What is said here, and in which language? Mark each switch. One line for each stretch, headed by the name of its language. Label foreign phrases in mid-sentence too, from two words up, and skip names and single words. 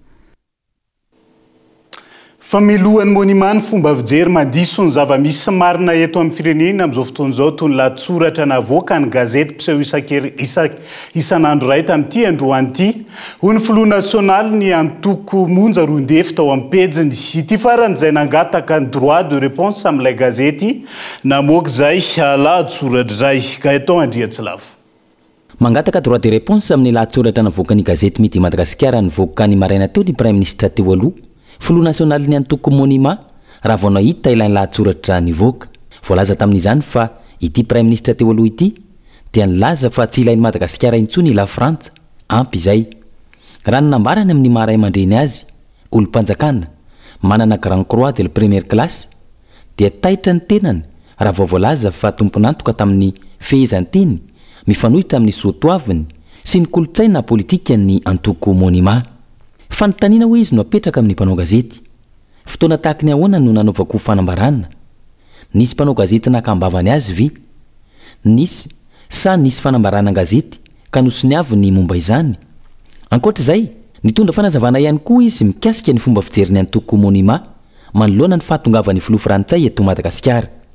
Malagasy: Fa milohan'ny monima ny fomba fijery mandiso ny zava-misy marina eto amin'ny firenena amin'izao fotoan'izao toy ny lahatsoratra navoaka ny gazety mpiseho isan'andro ray tamin'ity androany ity ho ny filoha nasionaly ny antoko monja roandefy tao amin'ny pejiny ity farany izay nangataka ny
French: droit de réponse
Malagasy: amin'ilay gazety namoaka izay lahatsoratra iray ka eto Andriatsilavo. Mangataka
French: droit de réponse
Malagasy: amin'ny lahatsoratra navoaka ny gazety Midi Madagasikara nivoaka ny maraina teo ny
French: prime ministre
Malagasy: teo aloha filoha nasionaly ny antoko monima raha vao nahita ilainy lahatsoratra nivoaka voalaza tamin'izany fa ity
French: prime ministre
Malagasy: teo aloha ity dia nilaza fa tsy ilainy Madagasikara intsony la Frantsa ampy izay raha ny nambarany amin'ny maray mandreny azy olom-panjakana manana
French: grand croix de la première classe
Malagasy: dia taitra ny tenany raha vao voalaza fa tomponantoka tamin'ny fehezantiny mifanohitra amin'ny soatoaviny sy ny kolotsaina politika ny antoko monima. Fanontaniana hoe izy no apetraka amin'ny mpanao gazety fotoana tahaka ny ahoana no nanaovako fanambarana nisy mpanao gazety nakambavany azy vi nisy sa nisy fanambarana gazety ka nosony avy ny momba izany ankoatra izay nitondra fanazavana ihany koa izy mikasika ny fomba fijeriny antoko monima manoloana ny fahatongavan'ny filoha frantsay eto Madagasikara